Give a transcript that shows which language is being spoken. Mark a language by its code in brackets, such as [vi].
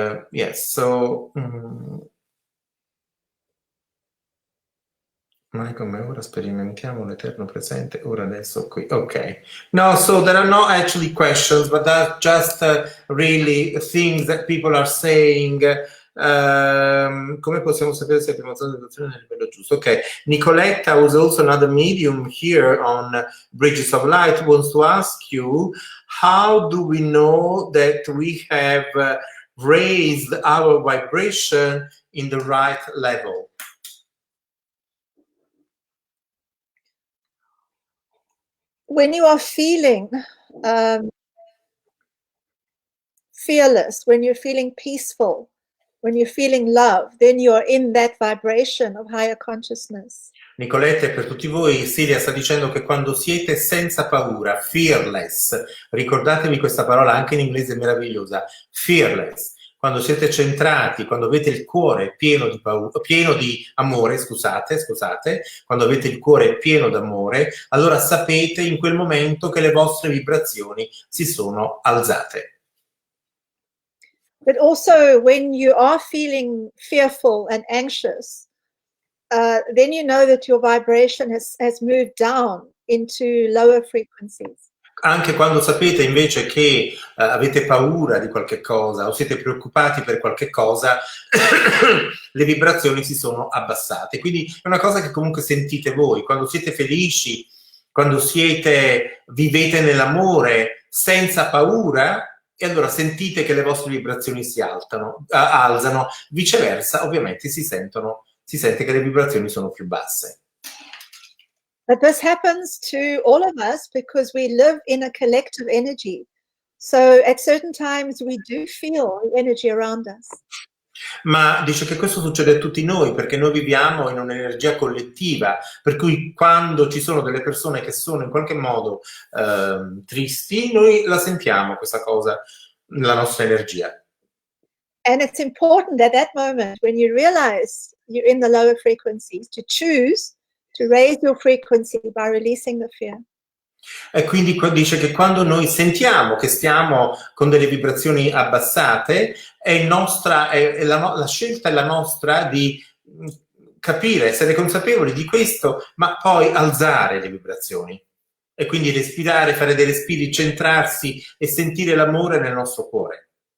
[en] Yes, so [it] noi come ora sperimentiamo l'eterno presente, ora adesso qui. Ok. [en] No, so there are not actually questions, but that's just really things that people are saying. [it] Come possiamo sapere se abbiamo fatto l'educazione nel livello giusto? Ok. [en] Nicoletta, who's also another medium here on Bridges of Light, wants to ask you, how do we know that we have raised our vibration in the right level? When you are feeling fearless, when you're feeling peaceful, when you're feeling love, then you're in that vibration of higher consciousness. [it] Nicoletta, per tutti voi, Celia sta dicendo che quando siete senza paura, fearless, ricordatevi questa parola anche in inglese è meravigliosa, fearless, quando siete centrati, quando avete il cuore pieno di amore, scusate, quando avete il cuore pieno d'amore, allora sapete in quel momento che le vostre vibrazioni si sono alzate. [en] But also when you are feeling fearful and anxious, then you know that your vibration has moved down into lower frequencies. [it] Anche quando sapete invece che avete paura di qualche cosa o siete preoccupati per qualche cosa, le vibrazioni si sono abbassate. Quindi è una cosa che comunque sentite voi. Quando siete felici, quando vivete nell'amore senza paura, e allora sentite che le vostre vibrazioni si alzano. Viceversa, ovviamente si sente che le vibrazioni sono più basse. [en] But this happens to all of us because we live in a collective energy. So at certain times we do feel the energy around us. [it] Ma dice che questo succede a tutti noi perché noi viviamo in un'energia collettiva, per cui quando ci sono delle persone che sono in qualche modo tristi, noi la sentiamo questa cosa, la nostra energia. [en] And it's important at that moment when you realize you're in the lower frequencies to choose to raise your frequency by releasing the fear. [it] E quindi dice che quando noi sentiamo che stiamo con delle vibrazioni abbassate, la scelta è la nostra di capire, essere consapevoli di questo, ma poi alzare le vibrazioni. E quindi respirare, fare dei respiri, centrarsi e sentire l'amore nel nostro cuore.